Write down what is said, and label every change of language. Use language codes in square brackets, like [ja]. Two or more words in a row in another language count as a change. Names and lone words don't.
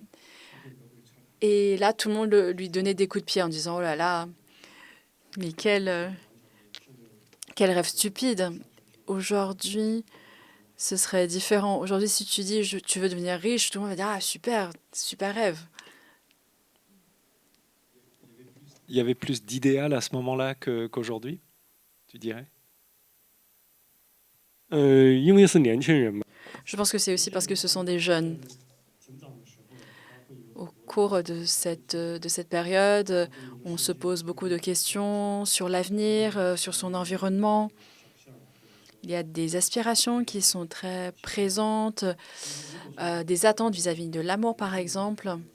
[fr] Et là, tout le monde lui donnait des coups de pied en disant, oh là là, mais quel rêve stupide. Aujourd'hui, ce serait différent. Aujourd'hui, si tu dis, tu veux devenir riche, tout le monde va dire, ah, super, super rêve. Il y avait plus d'idéal à ce moment-là qu'aujourd'hui, tu dirais? [zh] 因为是年轻人嘛， [fr] Je pense que c'est aussi parce que ce sont des jeunes. Au cours de cette période, on se pose beaucoup de questions sur l'avenir, sur son environnement. Il y a des aspirations qui sont très présentes, des attentes vis-à-vis de l'amour, par exemple.